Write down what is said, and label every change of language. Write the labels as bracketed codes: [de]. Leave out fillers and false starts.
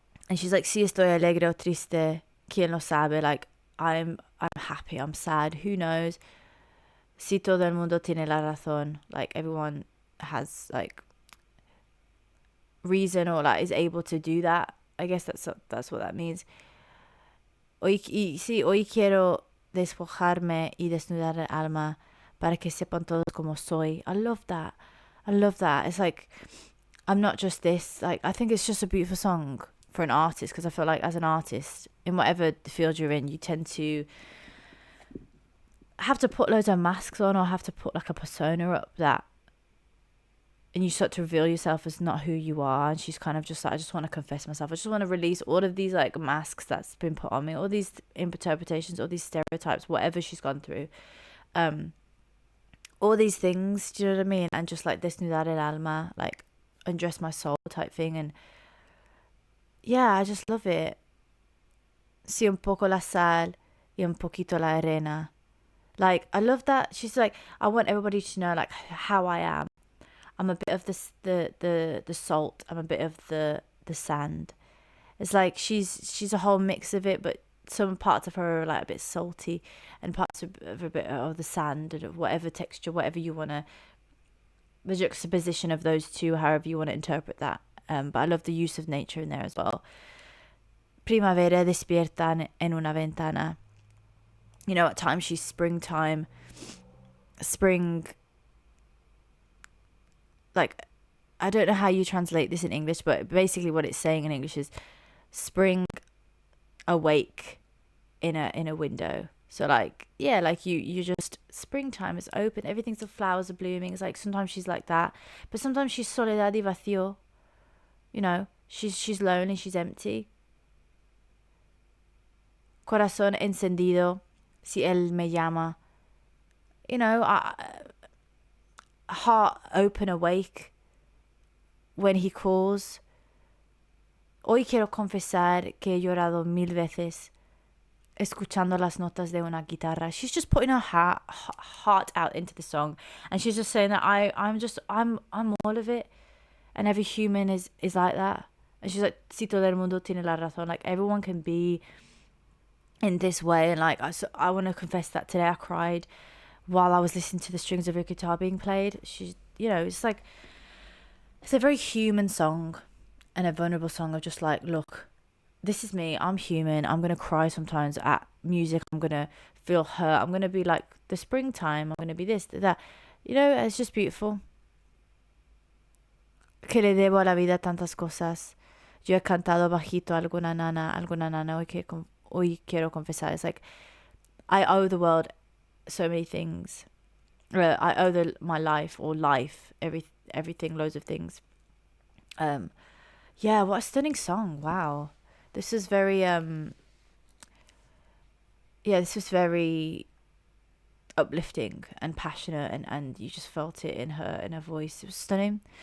[es] And she's like, si estoy alegre o triste, quien lo sabe, [en] like, I'm happy, I'm sad, who knows? [es] Si todo el mundo tiene la razón, [en] like, everyone has, like, reason or, like, is able to do that. I guess that's what that means. [es] Hoy quiero despojarme y desnudar el alma para que sepan todos como soy. [en] I love that. It's like, I'm not just this. Like, I think it's just a beautiful song for an artist, because I feel like as an artist, in whatever field you're in, you tend to have to put loads of masks on, or have to put like a persona up that, and you start to reveal yourself as not who you are. And she's kind of just like, I just want to confess myself. I just want to release all of these like masks that's been put on me, all these interpretations, all these stereotypes, whatever she's gone through, all these things, do you know what I mean? And just like [es] desnudar el alma, [en] like undress my soul type thing. And yeah, I just love it. [es] Si un poco la sal y un poquito la arena. [en] Like, I love that. She's like, I want everybody to know like how I am. I'm a bit of the salt. I'm a bit of the sand. It's like she's a whole mix of it, but some parts of her are like a bit salty, and parts of a bit of the sand, and whatever texture, whatever you want to, the juxtaposition of those two, however you want to interpret that. But I love the use of nature in there as well. [es] Primavera despierta en una ventana. [en] At times she's springtime, spring. Like, I don't know how you translate this in English, but basically what it's saying in English is spring awake in a window. So like, yeah, like you just, springtime is open, everything's, the flowers are blooming. It's like sometimes she's like that, but sometimes she's [es] soledad y vacío. [en] You know, she's lonely, she's empty. [es] Corazón encendido, si él me llama. [en] You know, heart open, awake when he calls. [es] Hoy quiero confesar que he llorado 1000 veces escuchando las notas de una guitarra. [en] She's just putting her heart out into the song, and she's just saying that I'm all of it, and every human is like that. And she's like, [es] si todo el mundo tiene la razón, [en] like everyone can be in this way. And like I want to confess that today I cried while I was listening to the strings of her guitar being played. She's, you know, it's like, it's a very human song and a vulnerable song of just like, look, this is me, I'm human, I'm gonna cry sometimes at music, I'm gonna feel hurt, I'm gonna be like the springtime, I'm gonna be this, that, you know. It's just beautiful. [es] Que le debo a la vida tantas cosas, yo he cantado bajito a alguna nana, hoy quiero confesar. [en] It's like, I owe the world so many things. I owe my life, or life, everything, loads of things. Yeah, what a stunning song. Wow. This was very this was very uplifting and passionate, and you just felt it in her voice. It was stunning.